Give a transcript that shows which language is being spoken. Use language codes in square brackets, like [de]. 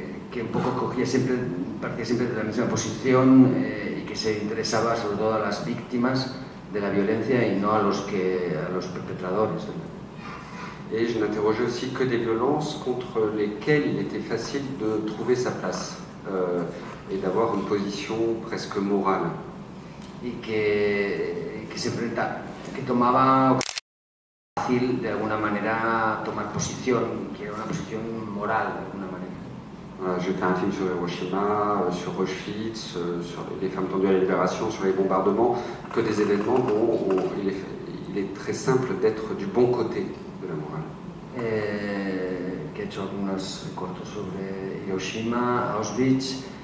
[es] Que un poco partía siempre de la misma posición y que se interesaba sobre todo a las víctimas de la violencia y no a los perpetradores. [fr] Et je n'interrogeais aussi que des violences contre lesquelles il était facile de trouver sa place et d'avoir une position presque morale. [es] Y que tomaba fácil de alguna manera tomar posición, que era una posición moral de alguna manera. [fr] J'ai fait un film sur Hiroshima, sur Auschwitz, sur les femmes tendues à la libération, sur les bombardements, que des événements dont il est très simple d'être du bon côté de la morale. [es] Que he hecho algunos cortos sobre Hiroshima, Auschwitz.